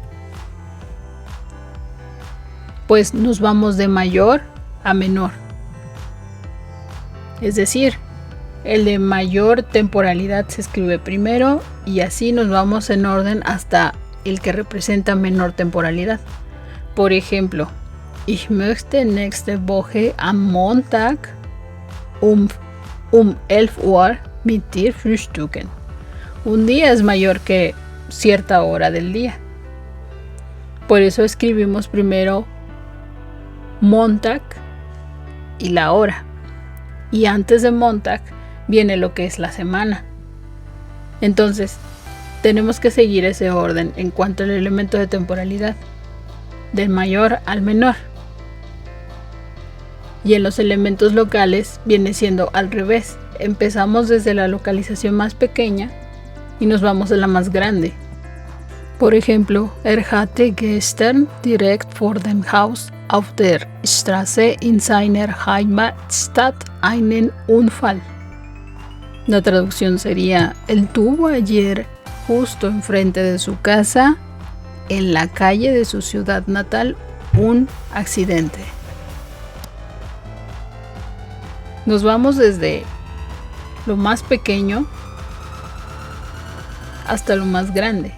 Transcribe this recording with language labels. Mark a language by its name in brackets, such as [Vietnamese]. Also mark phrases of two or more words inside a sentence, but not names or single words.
[Spanish] Pues nos vamos de mayor a menor. Es decir, el de mayor temporalidad se escribe primero y así nos vamos en orden hasta el que representa menor temporalidad. Por ejemplo, [German] ich möchte nächste Woche am Montag um 11 Uhr mit dir frühstücken. [Spanish] Un día es mayor que cierta hora del día. Por eso escribimos primero Montag y la hora. Y antes de Montag viene lo que es la semana. Entonces, tenemos que seguir ese orden en cuanto al elemento de temporalidad, del mayor al menor. Y en los elementos locales viene siendo al revés. Empezamos desde la localización más pequeña y nos vamos a la más grande. Por ejemplo, [German] hatte gestern direkt vor dem Haus auf der Straße in seiner Heimatstadt einen Unfall. [Spanish] La traducción sería, él tuvo ayer justo enfrente de su casa, en la calle de su ciudad natal, un accidente. Nos vamos desde lo más pequeño hasta lo más grande.